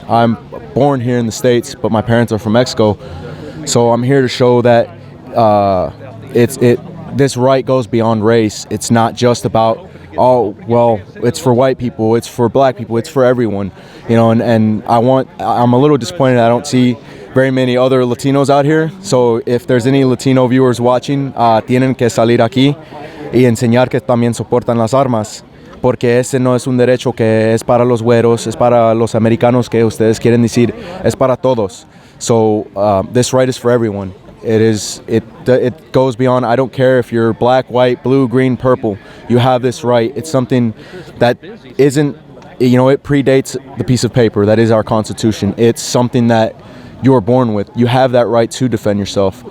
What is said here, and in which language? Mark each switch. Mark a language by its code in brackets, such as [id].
[en] I'm born here in the States, but my parents are from Mexico. So I'm here to show that this right goes beyond race. It's not just about, it's for white people, it's for black people, it's for everyone, and I'm a little disappointed I don't see very many other Latinos out here. So if there's any Latino viewers watching, [es] tienen que salir aquí y enseñar que también soportan las armas, porque ese no es un derecho que es para los güeros, es para los americanos que ustedes quieren decir, es para todos. [en] So this right is for everyone. It goes beyond. I don't care if you're black, white, blue, green, purple. You have this right. It's something that isn't, it predates the piece of paper that is our Constitution. It's something that you are born with. You have that right to defend yourself.